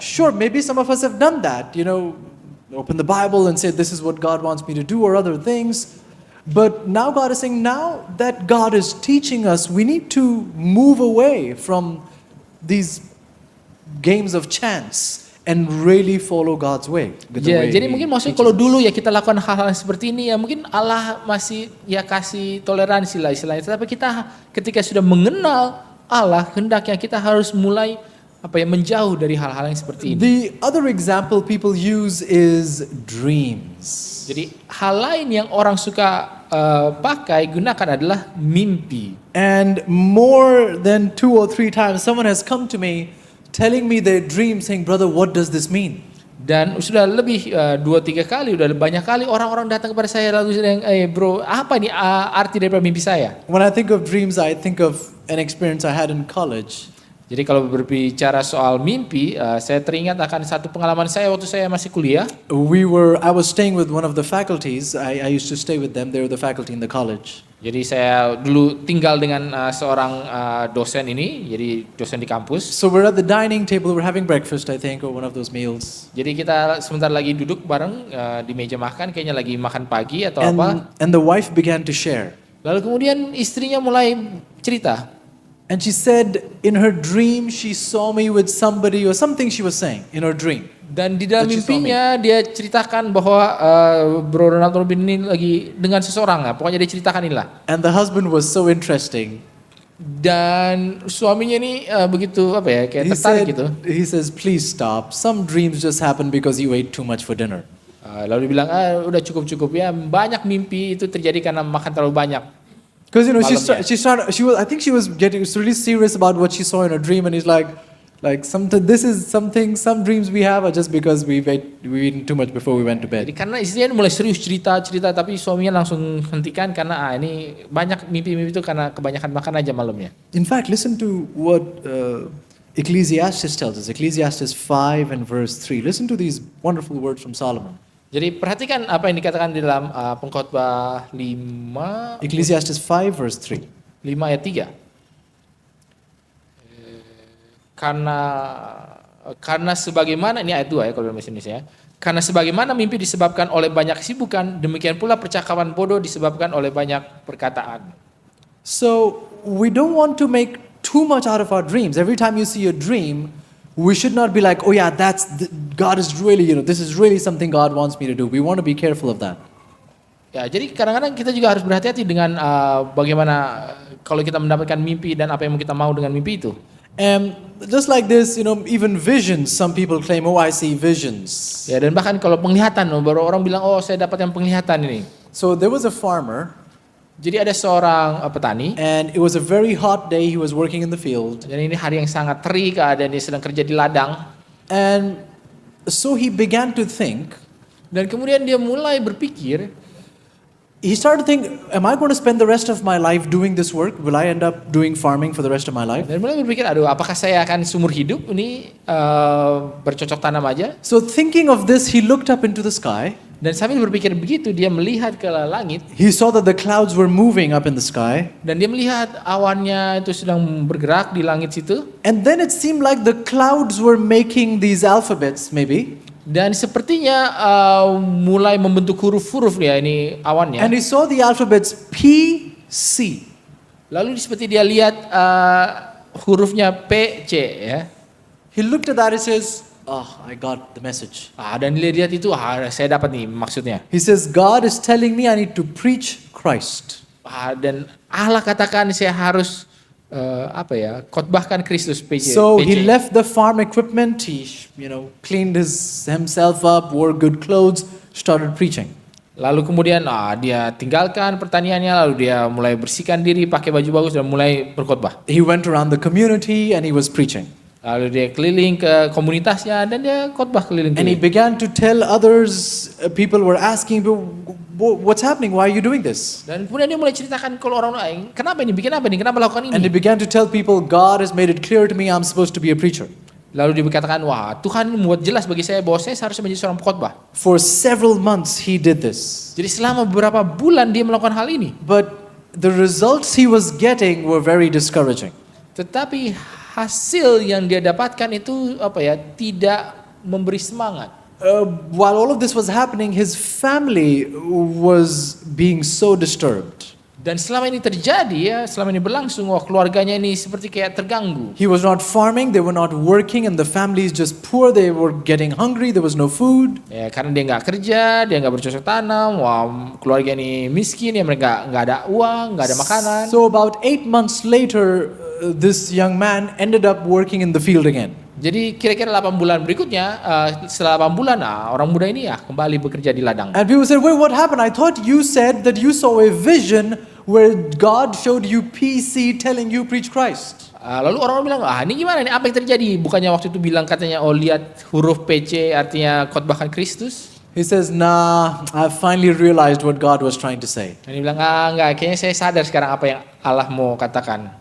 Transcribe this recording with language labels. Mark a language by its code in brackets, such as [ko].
[en] sure, maybe some of us have done that, open the Bible and say this is what God wants me to do or other things. But now God is saying, now that God is teaching us, we need to move away from these games of chance and really follow God's way. [id] Ya, jadi mungkin maksudnya kalau dulu ya kita lakukan hal-hal seperti ini ya mungkin Allah masih ya kasih toleransi lah istilahnya. Tapi kita ketika sudah mengenal Allah, hendaknya kita harus mulai menjauh dari hal-hal yang seperti ini. [en] The other example people use is dreams. [id] Jadi hal lain yang orang suka pakai gunakan adalah mimpi. [en] And more than 2 or 3 times someone has come to me telling me their dream saying, brother, what does this mean? [id] Dan sudah lebih 2-3 kali, udah banyak kali orang-orang datang kepada saya lalu sedang, bro, apa nih arti daripada mimpi saya? [en] When I think of dreams, I think of an experience I had in college. [id] Jadi kalau berbicara soal mimpi, saya teringat akan satu pengalaman saya waktu saya masih kuliah. [en] I was staying with one of the faculties. I used to stay with them. They were the faculty in the college. [id] Jadi saya dulu tinggal dengan seorang dosen ini, jadi dosen di kampus. [en] So we're at the dining table. We're having breakfast, I think, or one of those meals. [id] Jadi kita sebentar lagi duduk bareng di meja makan, kayaknya lagi makan pagi atau apa. [en] And the wife began to share. [id] Lalu kemudian istrinya mulai cerita. [en] And she said in her dream she saw me with somebody or something she was saying in her dream. [id] Dan di dalam [en] that she saw me. [id] mimpinya dia ceritakan bahwa Bro Ronald Robin ini lagi dengan seseorang, pokoknya dia ceritakan inilah. [en] And the husband was so interesting. [id] Dan suaminya ini begitu apa ya, kayak tertarik gitu. [en] He says, please stop. Some dreams just happen because you ate too much for dinner. [id] Lalu dia bilang, udah cukup ya, banyak mimpi itu terjadi karena makan terlalu banyak. [en] Because [id] Malamnya. [en] I think she was really serious about what she saw in her dream, and he's like some dreams we have are just because we eaten too much before we went to [id] Jadi [en] bed. [id] karena istrinya mulai serius cerita, tapi suaminya langsung hentikan karena ini banyak mimpi-mimpi itu karena kebanyakan makan aja malamnya. [en] In fact, listen to what Ecclesiastes tells us. Ecclesiastes 5 and verse 3. Listen to these wonderful words from Solomon. [id] Jadi perhatikan apa yang dikatakan di dalam Pengkhotbah 5 [en] Ecclesiastes 5 verse 3. [id] ayat 3. Karena sebagaimana, ini ayat 2 ya kalau dalam bahasa Indonesia ya. Karena sebagaimana mimpi disebabkan oleh banyak kesibukan, demikian pula percakapan bodoh disebabkan oleh banyak perkataan. [en] So we don't want to make too much out of our dreams. Every time you see a dream, we should not be like, oh yeah, God is really, this is really something God wants me to do. We want to be careful of that. [id] Ya, jadi kadang-kadang kita juga harus berhati-hati dengan bagaimana kalau kita mendapatkan mimpi dan apa yang kita mau dengan mimpi itu. [en] And just like this, even visions, some people claim, oh, I see visions. [id] Ya, dan bahkan kalau penglihatan, baru orang bilang, oh saya dapat yang penglihatan ini. [en] So there was a farmer, [id] Jadi ada seorang petani, [en] and it was a very hot day. He was working in the field. [id] dan ini hari yang sangat terik, dan dia sedang kerja di ladang. [en] And so he began to think, [id] Dan kemudian dia mulai berpikir, [en] he started to think, am I going to spend the rest of my life doing this work? Will I end up doing farming for the rest of my life? [id] dan mulai berpikir, aduh apakah saya akan seumur hidup ini bercocok tanam aja? [en] So thinking of this, he looked up into the sky. [id] Dan sambil berpikir begitu, dia melihat ke langit, [en] He saw that the clouds were moving up in the sky. [id] dan dia melihat awannya itu sedang bergerak di langit situ. [en] And then it seemed like the clouds were making these alphabets, maybe. [id] Dan sepertinya mulai membentuk huruf-huruf ya ini awannya. [en] And he saw the alphabets P, C. [id] Lalu seperti dia lihat hurufnya P, C ya. [en] He looked at that and says, oh, I got the message. [id] Dan dia lihat itu, saya dapat nih maksudnya. [en] He says, God is telling me I need to preach Christ. [id] Dan Allah katakan saya harus khotbahkan Kristus, PC. [en] So he left the farm equipment, he cleaned himself up, wore good clothes, started preaching. [id] Lalu kemudian dia tinggalkan pertaniannya, lalu dia mulai bersihkan diri, pakai baju bagus dan mulai berkhotbah. [en] He went around the community and he was preaching. [id] Lalu dia keliling ke komunitasnya dan dia khotbah [en] And he [id] keliling-keliling. [en] began to tell others, people were asking, what's happening? Why are you doing this? [id] Dan kemudian dia mulai ceritakan kalau orang lain, kenapa ini, bikin apa ini, kenapa lakukan [en] And he [id] ini. [en] began to tell people, God has made it clear to me I'm supposed to be a preacher. [id] Lalu dia berkatakan, wah Tuhan membuat jelas bagi saya bahwa saya seharusnya menjadi seorang pengkhotbah. [en] For several months he did this. [id] Jadi selama beberapa bulan dia melakukan hal ini. [en] But the results he was getting were very discouraging. [id] Tetapi hasil yang dia dapatkan itu tidak memberi semangat. [en] While all of this was happening, his family was being so disturbed. [id] Dan selama ini terjadi selama ini berlangsung, keluarganya ini seperti kayak terganggu. [en] He was not farming, they were not working, and the family is just poor. They were getting hungry, there was no food. [id] Ya, karena dia nggak kerja, dia nggak bercocok tanam, keluarga ini miskin, ya mereka nggak ada uang, nggak ada makanan. [en] So about 8 months later, this young man ended up working in the field again. [id] Jadi kira-kira 8 bulan berikutnya, setelah 8 bulan, orang muda ini kembali bekerja di ladang. [en] And people said, wait, what happened? I thought you said that you saw a vision where God showed you PC telling you preach Christ. [id] Lalu orang bilang, ini gimana nih? Apa yang terjadi? Bukannya waktu itu bilang katanya, lihat huruf PC artinya khotbahkan Kristus. [en] He says, nah, I finally realized what God was trying to say. [id] Dan dia bilang, enggak, kayaknya saya sadar sekarang apa yang Allah mau katakan.